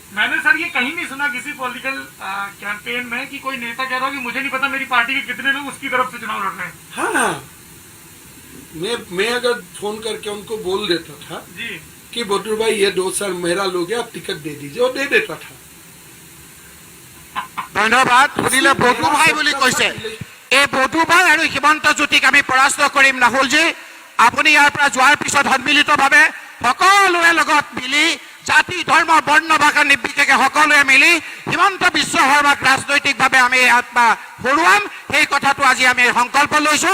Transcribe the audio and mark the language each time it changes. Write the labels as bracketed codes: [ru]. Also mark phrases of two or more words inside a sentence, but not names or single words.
[hi] मैंने सर ये कहीं नहीं सुना किसी पॉलिटिकल कैंपेन में कि कोई नेता कह रहा हो कि मुझे नहीं पता मेरी पार्टी के कितने लोग उसकी तरफ से चुनाव लड़ रहे हैं। हाँ, मैं अगर फोन करके उनको बोल देता था जी कि बटूर भाई ये 2 साल मेरा लोग है, आप टिकट दे दीजिए, वो दे देता था। [as] ধন্যবাদ। শুনিলে বধু ভাই বুলি কৈছে। এই বধুবাং আৰু হিমন্ত জ্যোতিক আমি পৰাস্ত কৰিম। ৰাহুলজী, আপুনি ইয়াৰ পৰা যোৱাৰ পিছত সন্মিলিতভাৱে সকলোৰে লগত মিলি জাতি ধৰ্ম বৰ্ণ ভাষা নিৰ্বিশেষে সকলোৱে মিলি হিমন্ত বিশ্ব শৰ্মাক ৰাজনৈতিকভাৱে আমি হৰুৱাম, সেই কথাটো আজি আমি সংকল্প লৈছোঁ।